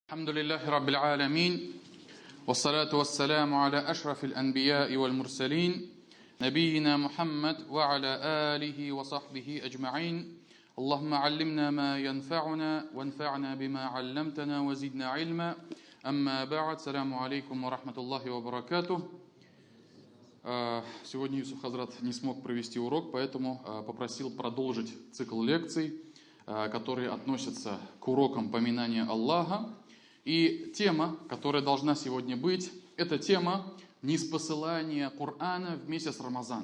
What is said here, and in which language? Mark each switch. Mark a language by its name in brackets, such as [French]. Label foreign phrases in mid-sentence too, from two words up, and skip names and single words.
[Arabic] الحمد لله رب العالمين والصلاة والسلام على أشرف الأنبياء والمرسلين نبينا محمد وعلى آله وصحبه أجمعين اللهم علمنا ما ينفعنا وانفعنا بما علمتنا وزدنا علما أما بعد السلام عليكم ورحمة الله وبركاته. [Russian] Сегодня Юсуф Хазрат не смог провести урок, поэтому попросил продолжить цикл лекций, которые относятся к урокам поминания Аллаха. И тема, которая должна сегодня быть, это тема ниспосылания Корана в месяц Рамазан.